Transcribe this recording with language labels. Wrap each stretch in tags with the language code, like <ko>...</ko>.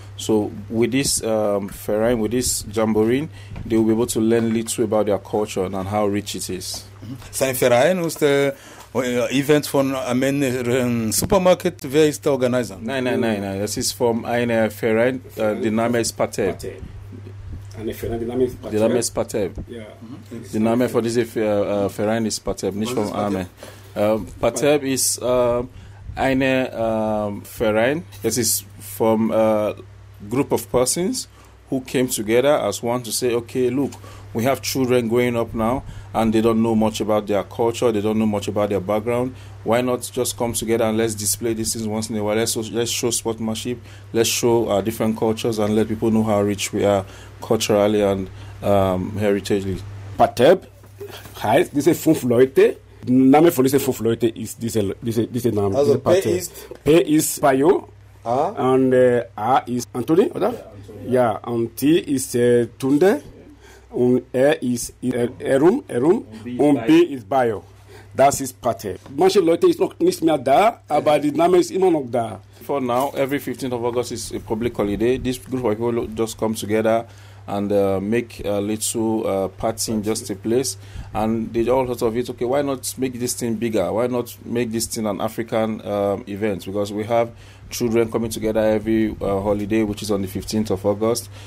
<en>So with this Ferien, with this Jamboree, they will be able to learn little about their culture and how rich it is.</en> <de>Sein Verein ist der Event von einem Supermarkt. Wer ist der Organizer? Nein, nein, nein, nein. Das ist von einem Verein. Der Name ist Pateb. Eine Ferien, die Name ist Der Name ist Pateb. Der Name von diesem Verein ist Pateb, nicht Was von ist Pateb? Amen. Pateb ist eine Verein. Es ist</de> <en>from a group of persons who came together as one to say, okay, look, we have children growing up now and they don't know much about their culture, they don't know much about their background. Why not just come together and let's display these things once in a while? Let's show sportsmanship, let's show our different cultures and let people know how rich we are culturally and heritagely.</en> <de>Pateb heißt diese fünf Leute. Name von diesen fünf Leuten ist diese Name. Also P ist Payo. A. Und A ist Anthony, oder? Ja, Anthony, ja. Ja, und T ist Tunde. Und R ist Erum. Und B ist Bayo. Das ist Pate. Manche Leute sind noch nicht mehr da, aber die Name ist immer noch da.</de> <en>For now, every 15th of August is a public holiday. This group of people just come together and make a little party in just a place. And they all thought of it, okay, why not make this thing bigger? Why not make this thing an African event? Because we have children coming together every holiday, which is on the 15th of August.</en>